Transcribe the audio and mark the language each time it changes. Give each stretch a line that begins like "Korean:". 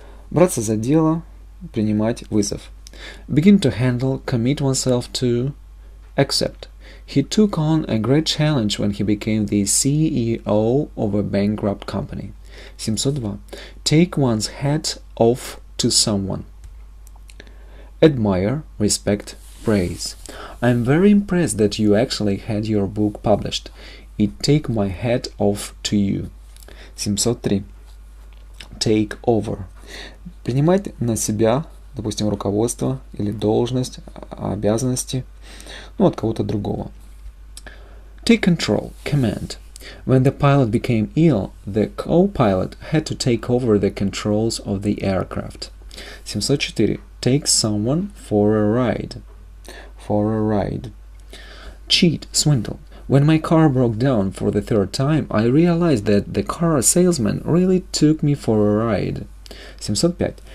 Russian: Браться за дело, принимать вызов.
English: Begin to handle, commit oneself to, accept. He took on a great challenge when he became the CEO of a bankrupt company. 702. Take one's hat off to someone. Admire, respect, praise. I'm very impressed that you actually had your book published. It take my hat off to you. 703. Take over.
Russian: Принимать на себя, допустим, руководство или должность, обязанности, от кого-то другого.
English: Take control, command. When the pilot became ill, the co-pilot had to take over the controls of the aircraft. 704. Take someone for a ride. For a ride. Cheat, swindle. When my car broke down for the third time, I realized that the car salesman really took me for a ride. 705.